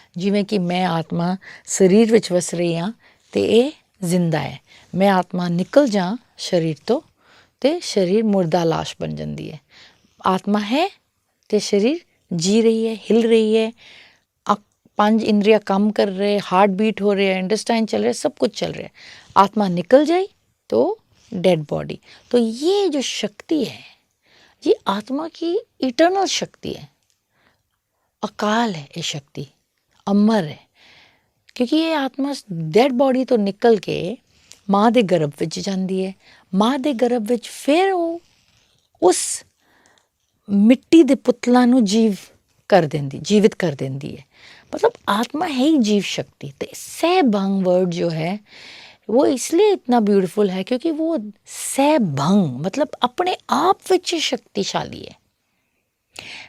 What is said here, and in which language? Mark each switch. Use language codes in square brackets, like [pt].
[pa] ਜਿਵੇਂ ਕਿ ਮੈਂ ਆਤਮਾ ਸਰੀਰ ਵਿੱਚ ਵਸ ਰਹੀ ਹਾਂ ਅਤੇ ਇਹ ਜ਼ਿੰਦਾ ਹੈ। ਮੈਂ ਆਤਮਾ ਨਿਕਲ ਜਾਂ ਸਰੀਰ ਤੋਂ ਅਤੇ ਸਰੀਰ ਮੁਰਦਾ ਲਾਸ਼ ਬਣ ਜਾਂਦੀ ਹੈ। ਆਤਮਾ ਹੈ ਅਤੇ ਸਰੀਰ ਜੀ ਰਹੀ ਹੈ, ਹਿਲ ਰਹੀ ਹੈ, 5 ਇੰਦਰੀਆਂ ਕੰਮ ਕਰ ਰਹੇ, [hi] हार्ट बीट हो रहे हैं, इंटेस्टाइन चल रहे, सब कुछ चल रहा है। आत्मा निकल जाए तो डेड बॉडी। तो ये जो शक्ति है ये आत्मा की इटर्नल शक्ति है, अकाल है, ये शक्ति अमर है। क्योंकि ये आत्मा डेड बॉडी तो निकल के [pa] ਮਾਂ ਦੇ ਗਰਭ ਵਿੱਚ ਜਾਂਦੀ ਹੈ। ਮਾਂ ਦੇ ਗਰਭ ਵਿੱਚ ਫਿਰ ਉਹ ਉਸ ਮਿੱਟੀ ਦੇ ਪੁਤਲਾਂ ਨੂੰ ਜੀਵਿਤ ਕਰ ਦਿੰਦੀ ਹੈ। [hi] मतलब आत्मा है ही जीव शक्ति। तो सहभंग वर्ड जो है वो इसलिए इतना ब्यूटीफुल है क्योंकि वो सहभंग मतलब अपने आप विच शक्तिशाली है।